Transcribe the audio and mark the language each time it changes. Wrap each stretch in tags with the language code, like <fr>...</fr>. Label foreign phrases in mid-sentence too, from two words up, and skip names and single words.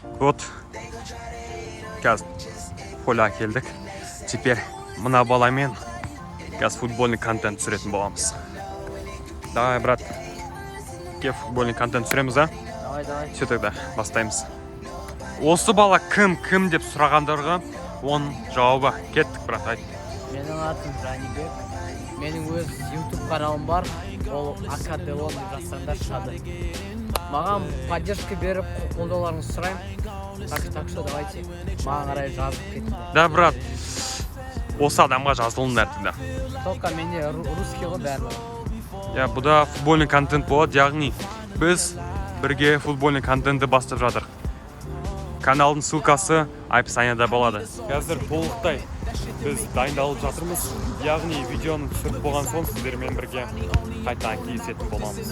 <kk>Вот. Қазір поля келдік. Теперь мына баламен қазір</kk> <ru>футбольный контент</ru> <kk>түсіретін боламыз.</kk> <ru>Давай, брат.</ru> <kk>Кеп</kk> <ru>футбольный контент</ru> <kk>түсіреміз, а?</kk> <ru>Давай. Все тогда,</ru> <kk>бастаймыз. Осы бала кім деп сұрағандарға оның жауабы. Кеттік, брат, айт. Менің атым Жанибек. Менің өз YouTube каналым бар. Ол АКДО жастардар шығады. Маған поддержка беріп, қолдауларыңызды сұраймын.</kk> <ru>Так что давайте.</ru> <kk>Маған қарай жазып кеттім. Да, брат. Осы адамға жазылыңдар тогда. Только менде русский ғой бәрі. Я бұда</kk> <ru>футбольный контент</ru> <kk>болады, яғни біз бірге</kk> <ru>футбольный контентті</ru> <kk>бастап жатыр. Каналдың ссылкасы описанияда болады. Қазір толықтай біз дайындалып жатырмыз. Яғни видеоны түсіріп болған соң сіздермен бірге қайтадан кездесетін боламыз.</kk>